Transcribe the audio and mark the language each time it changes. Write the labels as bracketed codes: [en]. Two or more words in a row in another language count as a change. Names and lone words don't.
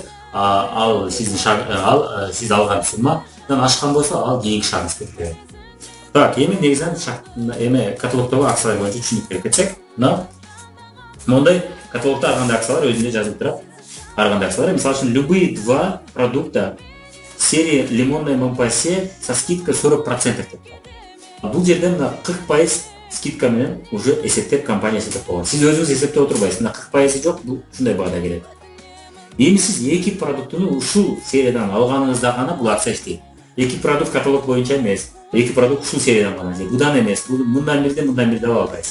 [ky] Ал сиз алган суммадан ашкан болсо, ал кийинки шагыңыз кетет. Так, эми негизинен каталогдогу акциялар боюнча түшүнүп берип кетсек, мына мондай каталогдо ар кандай акциялар өзүндө жазылып турат. Ар кандай акциялар, мисалы үчүн [ru] любые 2 продукта серия лимонная мампасе со скидкой 40% [ky] деп турат. Бул жерде мына 40% скидка менен уже эсептеп компания эсептеп койгон. Сиз өзүңүз эсептеп отурбайсыз. Мына 40% жок, бул ушундай баада келет. Эми сиз 2 продуктуну ушул сериядан алганыңызда гана бул акция иштейт. 2 продукт каталог боюнча эмес, 2 продукт ушул сериядан гана, будан эмес, мындан бирди ала албайсыз.